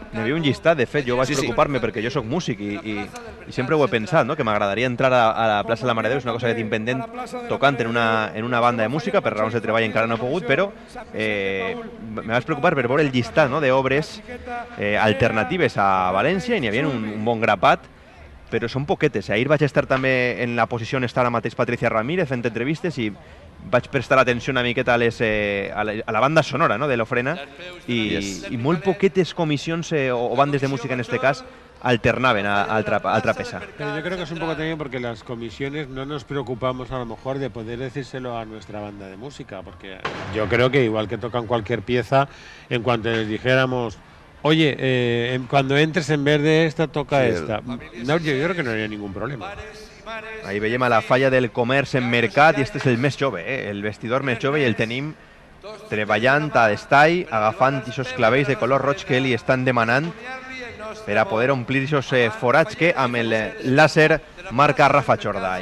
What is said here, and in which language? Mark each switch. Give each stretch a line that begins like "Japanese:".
Catalan: N'hi havia un llistat, de fet, jo vaig preocupar-me perquè jo sóc músic i sempre ho he pensat, no? Que m'agradaria entrar a la plaça de la Mare de Déu, és una cosa que tinc pendent tocant en una banda de música, per raons de treball encara no he pogut, però me vaig preocupar per veure el llistat, no?, d'obres alternatives a València, i n'hi havia un bon grapat, però són poquetes. Ahir vaig estar també en la posició on està ara mateix Patricia Ramírez fent entrevistes i vaig prestar atenció una miqueta a la banda sonora, no?, de l'Ofrena, i molt poquetes comissions o bandes de música en este cas alternaven a altra peça.
Spanish: Pero yo creo que es un poco también porque las comisiones no nos preocupamos a lo mejor de poder decírselo a nuestra banda de música, porque yo creo que igual que tocan cualquier pieza, en cuanto les dijéramos, oye, cuando entres en vez de esta, toca esta. No, yo creo que no habría ningún problema.
Catalan: Ahí veiem a la falla del comerç en mercat i este és el més jove, el vestidor més jove, i el tenim treballant a d'estall, agafant aquests clavells de color roig que li estan demanant per a poder omplir aquests forats que amb el làser marca Rafa Chorda.